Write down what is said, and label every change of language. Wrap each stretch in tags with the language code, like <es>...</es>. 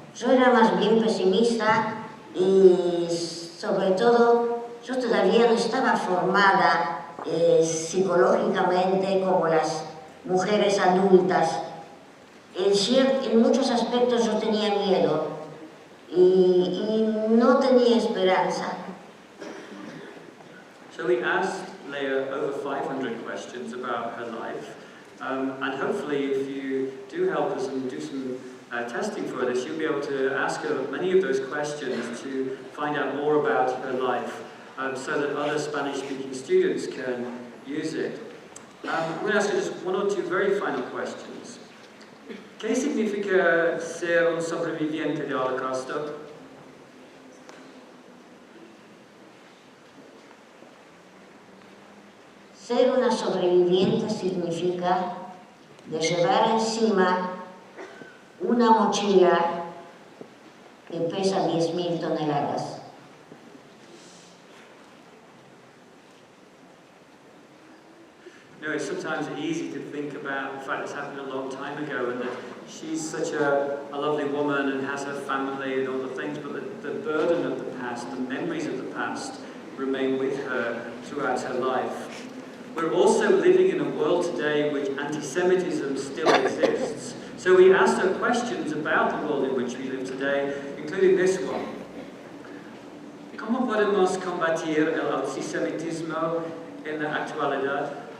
<es>Yo era más bien pesimista y sobre todo yo todavía no estaba formada psicológicamente como las mujeres adultas. En muchos aspectos yo tenía miedo y no tenía esperanza.</es> <en>So we asked Leah over 500 questions about her life, and hopefully if you do help us and do some testing for this, you'll be able to ask her many of those questions to find out more about her life, so that other Spanish-speaking students can use it. I'm going to ask you just one or two very final questions.</en> <es>¿Qué significa ser un sobreviviente del Holocausto? Ser una sobreviviente significa de llevar encima una mochila que pesa 10.000 toneladas.</es> <en>You know, it's sometimes easy to think about the fact this happened a long time ago and that she's such a lovely woman and has her family and all the things, but the burden of the past, the memories of the past remain with her throughout her life. We're also living in a world today in which anti-Semitism still exists. So we asked her questions about the world in which we live today, including this one.</en> <es>¿Cómo podemos combatir el antisemitismo en la actualidad?</es>